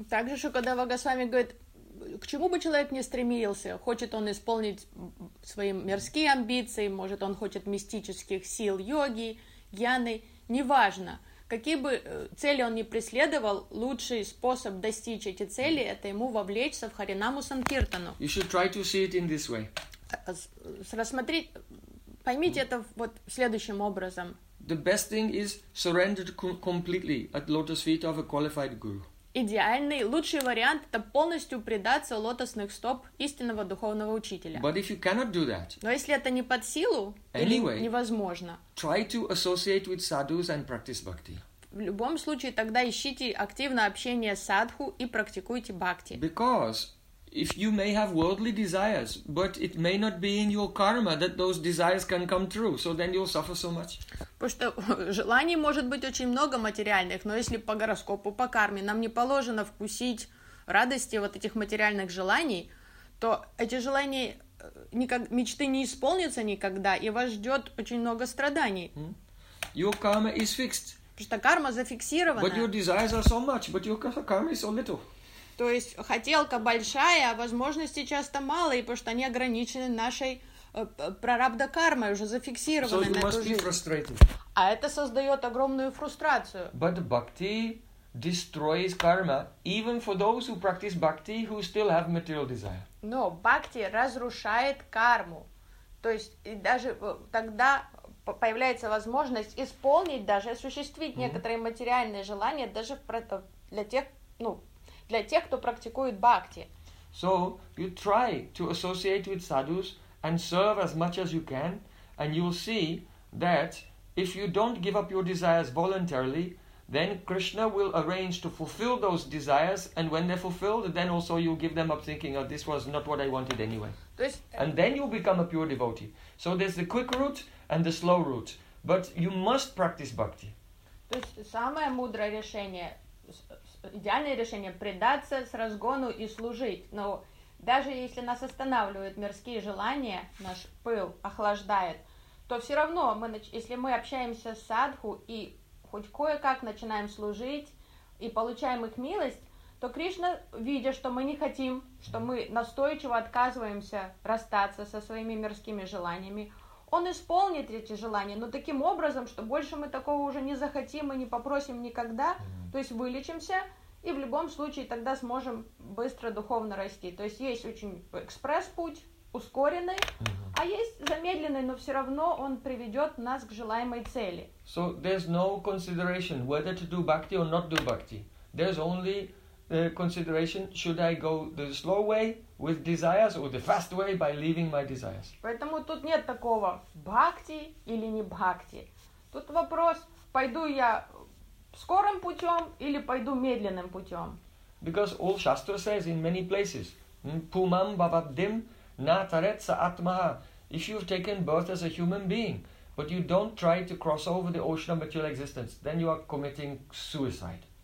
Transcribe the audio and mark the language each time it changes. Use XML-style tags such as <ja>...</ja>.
<ru>Также Shukadev Goswami говорит, к чему бы человек ни стремился, хочет он исполнить свои мирские амбиции, может он хочет мистических сил йоги, гьяны, неважно. Какие бы цели он ни преследовал, лучший способ достичь эти цели — это ему вовлечься в Харинаму Санкиртану.</ru> <en>You should try to see it in this way.</en> <ru>Рассмотреть, поймите это вот следующим образом.</ru> <en>The best thing is surrender completely at lotus feet of a qualified guru.</en> <ru>Идеальный, лучший вариант — это полностью предаться лотосных стоп истинного духовного учителя.</ru> <en>But if you cannot do that,</en> <ru>но если это не под силу,</ru> <en>anyway,</en> <ru>невозможно.</ru> <en>Try to associate with sadhus and practice bhakti.</en> <ru>В любом случае, тогда ищите активно общение с садху и практикуйте бхакти.</ru> <en>Because if you may have worldly desires, but it may not be in your karma that those desires can come true, so then you'll suffer so much.</en> <ru>Потому что желаний может быть очень много материальных, но если по гороскопу, по карме нам не положено вкусить радости вот этих материальных желаний, то эти желания, никак, мечты не исполнятся никогда, и вас ждет очень много страданий.</ru> <en>Your karma is fixed.</en> <ru>Потому что карма зафиксирована.</ru> <en>But your desires are so much, but your karma is so little.</en> <ru>То есть хотелка большая, а возможности часто мало, и потому что они ограничены нашей прарабдха кармой, уже зафиксированной на эту жизнь. А это создает огромную фрустрацию.</ru> <en>But bhakti destroys karma even for those who practice bhakti who still have material desire.</en> <ru>Но бхакти разрушает карму. То есть даже тогда появляется возможность исполнить, даже осуществить некоторые материальные желания даже для тех, ну, для тех, кто практикует бхакти.</ru> <en>So you try to associate with sadhus and serve as much as you can, and you'll see that if you don't give up your desires voluntarily, then Krishna will arrange to fulfill those desires, and when they're fulfilled, then also you'll give them up thinking, oh, this was not what I wanted anyway. And then you'll become a pure devotee. So there's the quick route and the slow route. But you must practice bhakti.</en> <ru>То есть самое мудрое решение, идеальное решение – предаться с разгону и служить. Но даже если нас останавливают мирские желания, наш пыл охлаждает, то все равно, если мы общаемся с садху и хоть кое-как начинаем служить и получаем их милость, то Кришна, видя, что мы не хотим, что мы настойчиво отказываемся расстаться со своими мирскими желаниями, Он исполнит эти желания, но таким образом, что больше мы такого уже не захотим и не попросим никогда, то есть вылечимся, и в любом случае тогда сможем быстро духовно расти. То есть есть очень экспресс-путь, ускоренный, а есть замедленный, но все равно он приведет нас к желаемой цели.</ru> <en>So there's no consideration whether to do bhakti or not do bhakti. There's only the consideration, should I go the slow way with desires or the fast way by leaving my desires.</en> <ru>Поэтому тут нет такого бхакти или не бхакти. Тут вопрос, пойду я скорым путем или пойду медленным путем.</ru> <en>Because all Shastra says in many places,</en> <sa>Pumam Bhavabdim Nataretsa Atmaha,</sa> <en>if you've taken birth as a human being, but you don't try to cross over the ocean of material existence, then you are committing suicide.</en>